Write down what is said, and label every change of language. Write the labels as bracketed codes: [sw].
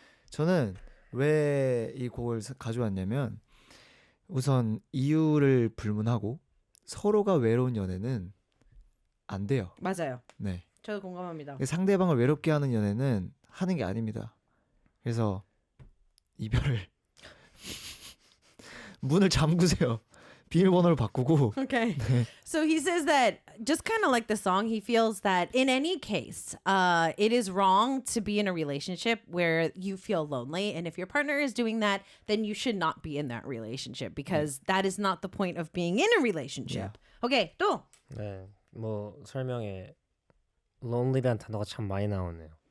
[ko] 저는 왜 이 곡을 가져왔냐면 우선 이유를 불문하고 서로가 외로운 연애는 안 돼요. 맞아요. 네. 저도 공감합니다. 상대방을 외롭게 하는 연애는 하는 게 아닙니다. 그래서 이별을 문을 잠그세요. 비밀번호를 바꾸고. [en] Okay. So he says that just kind of like the song, he feels that in any case, it is wrong to be in a relationship where you feel lonely. And if your partner is doing that, then you should not be in that relationship because that is not the point of being in a relationship. [ko] Okay, 또. 네, 뭐 설명에 lonely란 단어가 참 많이 나오네요.